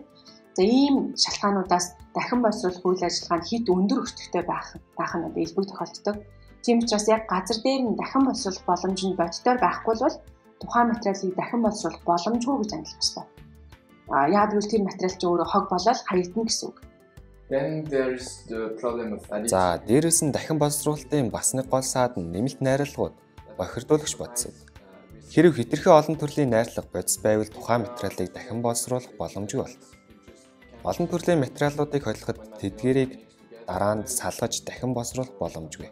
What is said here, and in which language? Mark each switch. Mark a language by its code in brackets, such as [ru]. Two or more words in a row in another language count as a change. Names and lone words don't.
[mn] За ийм шалтгаануудаас дахин боловсруулах үйл ажиллагаа нь хэд өндөр өртөгтэй байх нь одоо илбэг тохиолддог. Тийм учраас яг газар дээр нь дахин боловсруулах боломж нь бодитоор байхгүй бол тухайн материалыг дахин боловсруулах боломжгүй гэж ангилах ёстой. Яг гэвэл тэр материал чинь өөрөө хог болоод хаягдана гэсэн үг. [en] Then there's the problem of addiction. [mn] За, дээрээс нь дахин боловсруулалтын бас нэг гол саад нь нэмэлт найрлагууд, бохирдуулагч бодисууд. Хэрэв хэтэрхий олон төрлийн найрлага бодис байвал тухайн материалыг дахин боловсруулах боломжгүй болдог. Олон төрлийн материалуудыг холиход тэдгээрийг дараа нь салгаж дахин боловсруулах боломжгүй.